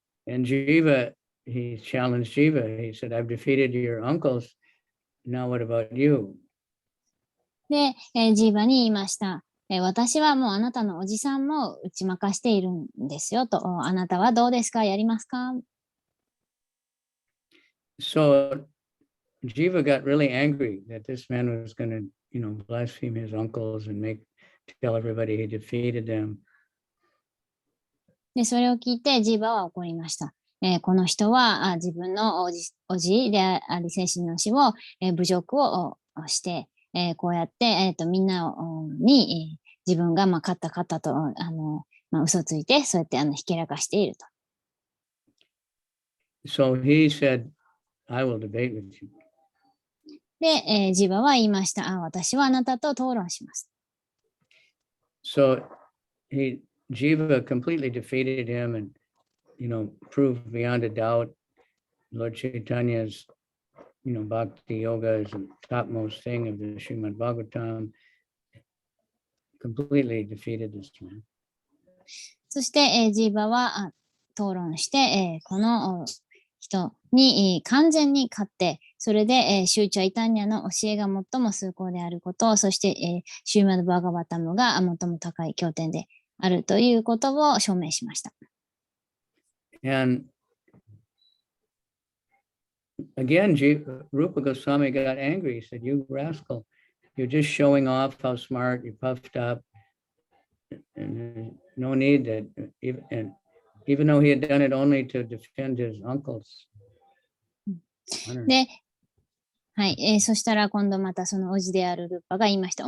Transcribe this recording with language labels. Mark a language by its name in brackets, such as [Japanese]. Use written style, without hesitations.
[English] And Jiva, he challenged Jiva. He said, I've defeated your uncles. Now what about you? [Japanese] で、ジーバに言いました。私はもうあなたのおじさんも打ち負かしているんですよと。あなたはどうですか？やりますか？ [English] So Jiva got really angry that this man was going to, blaspheme his uncles and tell everybody he defeated them. [Japanese] で、それを聞いてジーバは怒りました。この人は自分のおじであり精神の死を、侮辱をして、こうやって、みんなに、自分が勝ったと嘘ついてそうやってひけらかしていると。 [English] So he said, I will debate with you. [Japanese] で、ジバは言いました。私はあなたと討論します。 [English] So Jiva completely defeated him and, proved beyond a doubt Lord Chaitanya's, Bhakti Yoga is the topmost thing of the Srimad Bhagavatam. Completely defeated this man. [Japanese] そして、ジーバは討論して、この人に完全に勝って、それで、シューチャイタニアの教えが最も崇高であること、そして、シューマドバーガバタムが最も高い経典であるということを証明しました。 [English] And again, Rupa Goswami got angry. He said, you rascal, you're just showing off how smart, you're puffed up. And no need that, even though he had done it only to defend his uncles. [Japanese] で、はい、そしたら今度またそのおじであるルッパが言いました。